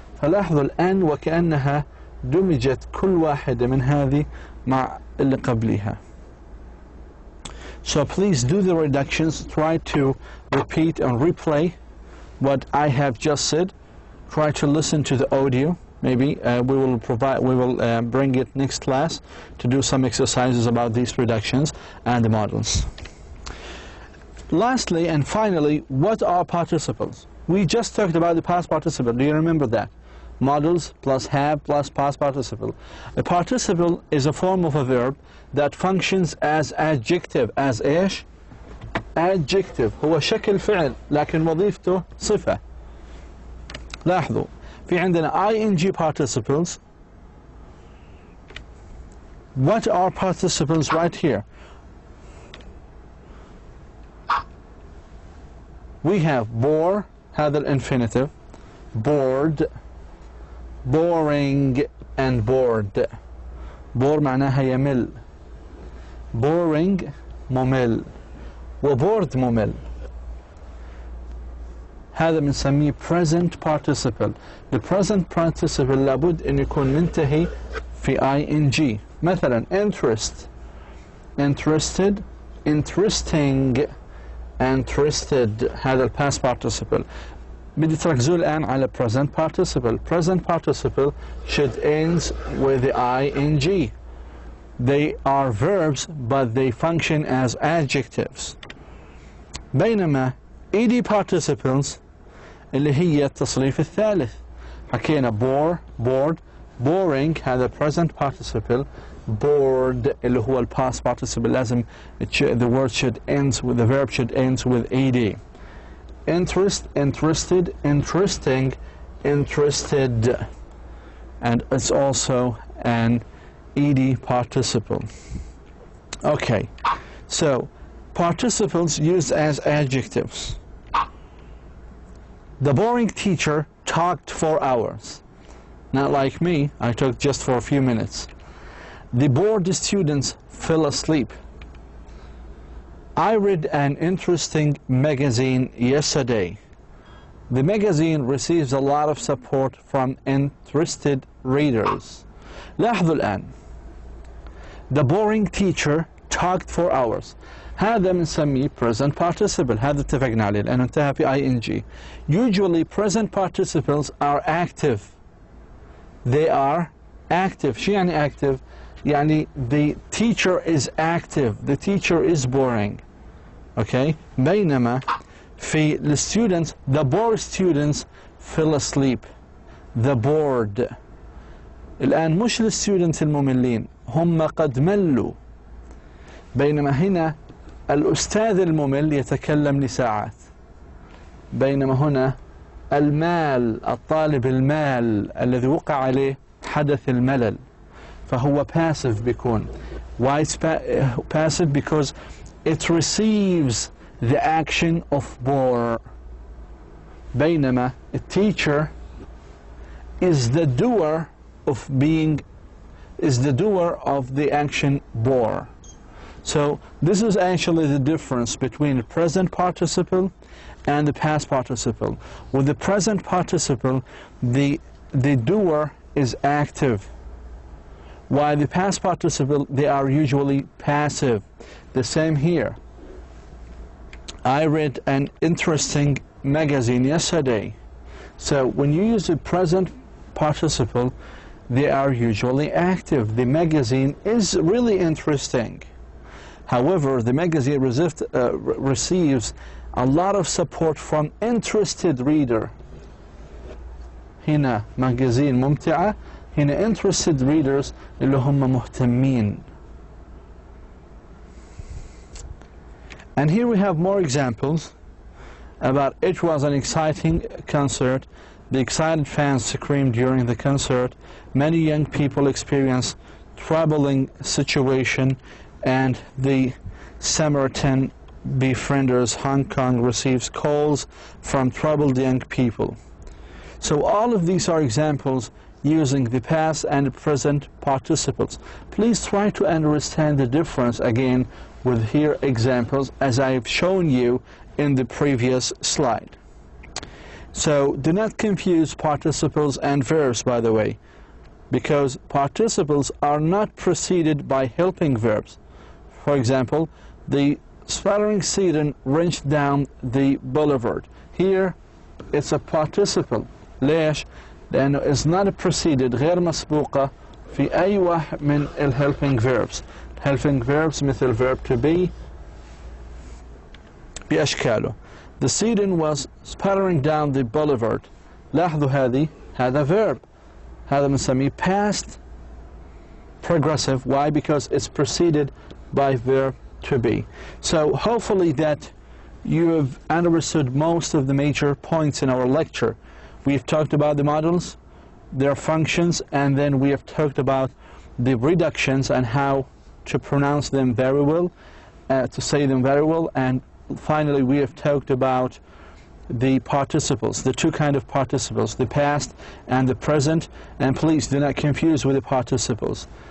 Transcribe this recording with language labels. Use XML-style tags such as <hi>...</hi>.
<ar>فلاحظوا الآن وكأنها دمجت كل واحدة من هذه مع اللي قبلها.</ar> <en>So please do the reductions. Try to repeat and replay what I have just said. Try to listen to the audio. Maybe we will bring it next class to do some exercises about these reductions and the models. Lastly and finally, what are participles? We just talked about the past participle. Do you remember that? Models plus have plus past participle. A participle is a form of a verb that functions as adjective. As</en> <ar>ايش؟</ar> <en>adjective.</en> <ar>هو شكل فعل لكن وظيفته صفة. لاحظوا في عندنا</ar> <en>ing participles. What are participles right here? We have bore,</en> <ar>هذا الانفينيتيف.</ar> <en>bored, boring and bored.</en> <ar>bore معناها يمل. boring ممل. وbored ممل. هذا بنسميه</ar> <en>present participle. The present participle</en> <ar>لابد أن يكون منتهي في ing. مثلا</ar> <en>interest, interested, interesting, interested.</en> <ar>هذا</ar> <en>past participle.</en> <ar>بدي تركزوا الآن على</ar> <en>present participle. Present participle should end with the ing. They are verbs but they function as adjectives.</en> <ar>بينما</ar> <en>ed participles</en> <ar>اللي هي التصريف الثالث. حكينا</ar> <en>bore, bored, boring</en> <ar>هذا</ar> <en>present participle. bored</en> <ar>اللي هو ال</ar> <en>past participle</en> <ar>لازم</ar> <en>the word should end with the verb should end with ed. interest, interested, interesting, interested, and it's also an ed participle. Okay, so participles used as adjectives. The boring teacher talked for hours. Not like me, I talked just for a few minutes. The bored students fell asleep. I read an interesting magazine yesterday. The magazine receives a lot of support from interested readers.</en> <ar>لاحظوا الآن.</ar> <en>The boring teacher talked for hours.</en> <ar>هذا بنسميه</ar> <en>present participle.</en> <ar>هذا اتفقنا عليه لأنه انتهى في ing.</ar> <en>Usually present participles are active. They are active.</en> <ar>شو يعني</ar> <en>active؟</en> <ar>يعني</ar> <en>the teacher is active. The teacher is boring. Okay?</en> <ar>بينما في</ar> <en>the students, the bored students fell asleep. The bored.</en> <ar>الآن مش الستودنتس المملين، هم قد ملوا. بينما هنا الأستاذ الممل يتكلم لساعات. بينما هنا المال، الطالب المال الذي وقع عليه حدث الملل، فهو passive بيكون.</ar> <en>Why it's passive? Because it receives the action of bore.</en> <ar>بينما</ar> <en>a teacher is the doer of the action bore. So this is actually the difference between the present participle and the past participle. With the present participle, the doer is active, while the past participle, they are usually passive. The same here. I read an interesting magazine yesterday. So when you use the present participle, they are usually active. The magazine is really interesting. However, the magazine receives a lot of support from interested reader.</en> <ar>هنا magazine ممتعة، هنا</ar> <en>interested readers</en> <ar>اللي هم مهتمين.</ar> <en>And here we have more examples about it was an exciting concert. The excited fans screamed during the concert. Many young people experienced troubling situation, and the Samaritan befrienders Hong Kong receives calls from troubled young people. So all of these are examples using the past and present participles. Please try to understand the difference again with here examples as I have shown you in the previous slide. So do not confuse participles and verbs, by the way, because participles are not preceded by helping verbs. For example, the sputtering student wrenched down the boulevard. Here it's a participle.</en> <ar>ليش؟ لأنه</ar> <en>is not preceded</en> <ar>غير مسبوقة في أي واحد من</ar> <en>helping verbs. Helping verbs</en> <ar>مثل</ar> <en>verb to be</en> <ar>بأشكاله.</ar> <en>The student was sputtering down the boulevard.</en> <ar>لاحظوا هذا verb. هذا بنسميه</ar> <en>past progressive. Why? Because it's preceded by verb to be. So hopefully that you have understood most of the major points in our lecture. We've talked about the models, their functions, and then we have talked about the reductions and how to pronounce them very well, to say them very well, and finally we have talked about the participles, the two kinds of participles, the past and the present, and please do not confuse with the participles.</en>